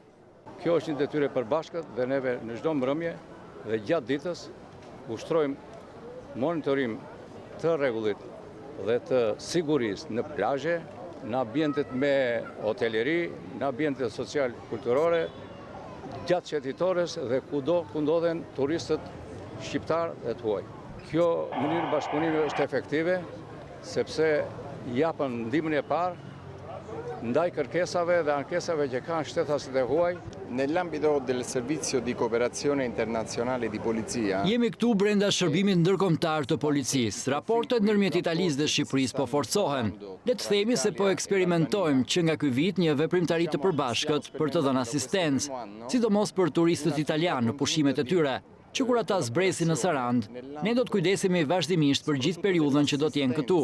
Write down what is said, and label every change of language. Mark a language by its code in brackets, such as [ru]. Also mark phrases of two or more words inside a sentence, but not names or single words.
[sq] Kjo është një detyrë e përbashkët dhe neve në çdo mbrëmje dhe gjatë ditës ushtrojmë monitorim të rregullit dhe të sigurisë në plazhe, në ambientet me hoteleri, në ambientet social-kulturore, gjatë qetitores dhe kudo ku ndodhen turistët shqiptar dhe të huaj. Kjo mënyrë bashkëpunimi është efektive, sepse japën ndihmën e parë ndaj kërkesave dhe ankesave që kanë shtetasit e huaj. [it] Nell'ambito del servizio di cooperazione internazionale di polizia. [sq] Jemi këtu brenda shërbimit ndërkombëtar të policisë. Raportet ndërmjet Italisë dhe Shqipërisë po forcohen. Le të themi se po eksperimentojmë që nga ky vit një veprimtari të përbashkët për të dhënë asistencë, sidomos për turistët italianë në pushimet e tyre. që kur ata zbresin në Sarand, ne do të kujdesemi vazhdimisht për gjithë periudhën që do t'jenë këtu.